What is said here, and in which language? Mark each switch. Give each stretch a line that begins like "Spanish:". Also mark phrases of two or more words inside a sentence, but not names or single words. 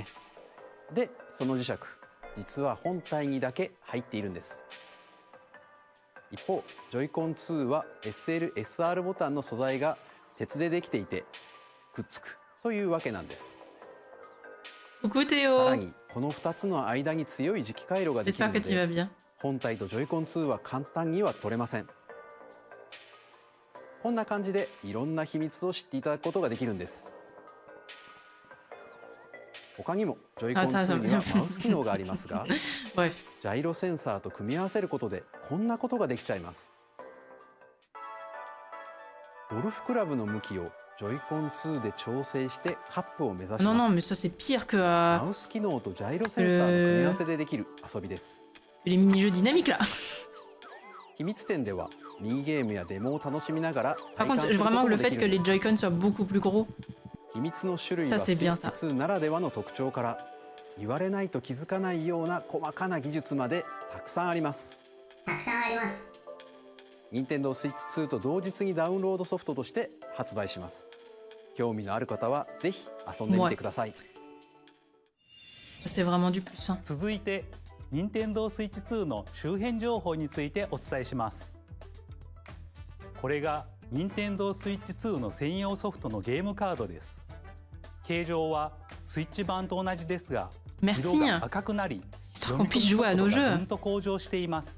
Japanese: で、その磁石、実は本体にだけ入っているんです。一方、ジョイコン2は SL、SR ボタンの素材が鉄でできていて、くっつくというわけなんです。
French: Coucou Théo.
Japanese: さらに、この2つの間に強い磁気回路ができるの
French: J'espère que tu vas
Japanese: で、
French: bien.
Japanese: 本体とジョイコン2は簡単には取れません。こんな感じでいろんな秘密を知っていただくことができるんです。他にもジョイコン2にはマウス機能がありますが、
French: Bref.
Japanese: ジャイロセンサーと組み合わせることでこんなことができちゃいます。ゴルフクラブの向きをジョイコン2で調整してカップを目指します。
French: Non, non, mais ça c'est pire que
Japanese: マウス機能とジャイロセンサーの組み合わせでできる遊びです。
French: les mini-jeux dynamiques là.
Japanese: 秘密展ではミニゲームやデモを楽しみながら
French: Par
Japanese: 体感
French: contre,
Japanese: すること
French: vraiment
Japanese: が
French: le
Japanese: で
French: fait
Japanese: き
French: que
Japanese: るん
French: les
Japanese: です。
French: Joy-Con soient beaucoup plus gros.
Japanese: 秘密の種類は
French: Ça,
Japanese: スイ
French: c'est bien,
Japanese: ッチ
French: ça.
Japanese: 2ならではの特徴から言われないと気づかないような細かな技術までたくさんあります。 Nintendo Switch 2と同日にダウンロードソフトとして発売します。興味のある方はぜひ遊んでみてください。
French: C'est vraiment du plus.
Japanese: 続いて Nintendo Switch 2の周辺情報についてお伝えします。これが Nintendo Switch 2の専用ソフトのゲームカードです。形状はスイッチ版と同じですが、色が赤くなり、読み込む速度がぐんと向上しています。